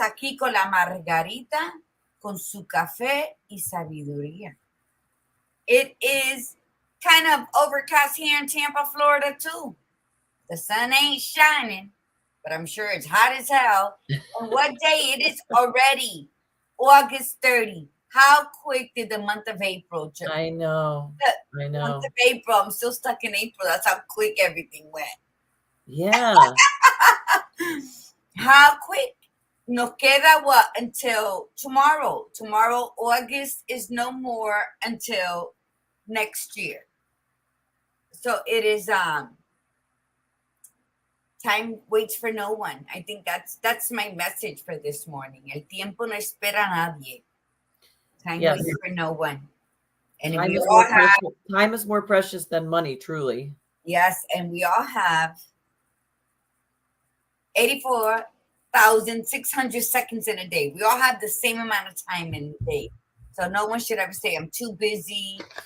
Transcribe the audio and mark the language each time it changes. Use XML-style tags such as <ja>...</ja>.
<es>Aquí con la Margarita, con su café y sabiduría.</es> <en>It is kind of overcast here in Tampa, Florida, too. The sun ain't shining, but I'm sure it's hot as hell. And what day it is already? August 30. How quick did the month of April just? I know. Month of April. I'm still stuck in April. That's how quick everything went. Yeah. How quick?</en> <es>Nos queda</es> <en>what until tomorrow? Tomorrow, August is no more until next year. So it is time waits for no one. I think that's my message for this morning.</en> <es>El tiempo no espera a nadie.</es> <en>Time waits for no one. And time is more precious than money, truly. Yes, and we all have 84,600 seconds in a day. We all have the same amount of time in a day. So no one should ever say, I'm too busy.</en>